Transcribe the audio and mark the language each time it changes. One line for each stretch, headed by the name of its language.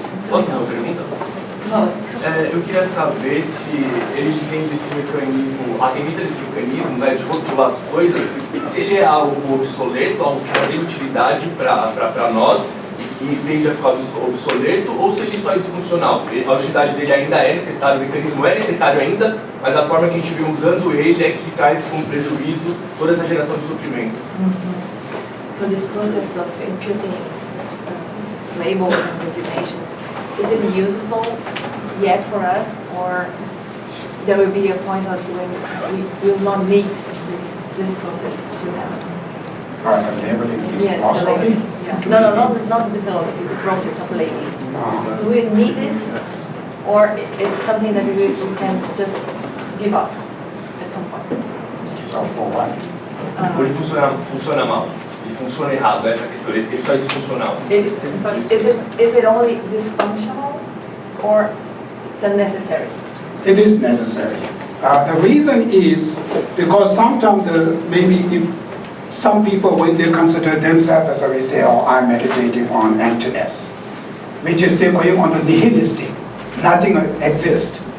Portuguese: Posso fazer uma pergunta? Eu queria saber se ele entende esse mecanismo, a tendência desse mecanismo, né, de rotular as coisas, se ele é algo obsoleto, algo que não tem utilidade para nós, e que tende a ficar obsoleto, ou se ele só é disfuncional. A utilidade dele ainda é necessária, o mecanismo é necessário ainda, mas a forma que a gente vê usando ele é que traz como prejuízo toda essa geração de sofrimento.
English: So this process of imputing labels and designations, is it useful yet for us, or there will be a point of when we will not need this process to happen? The labeling is Yes, the philosophy. labeling. No, not the philosophy, the process of labeling. Do we need this, or it's something that we can just give up at some point? So for what?
Portuguese: Ou ele funciona mal, ele funciona errado, essa questão, ele só é disfuncional.
English: Is it only dysfunctional, or it's unnecessary? It is necessary. The reason is because sometimes maybe if some people, when they consider themselves as we say, I'm meditating on emptiness, which is they're going on the nihilistic, nothing exists.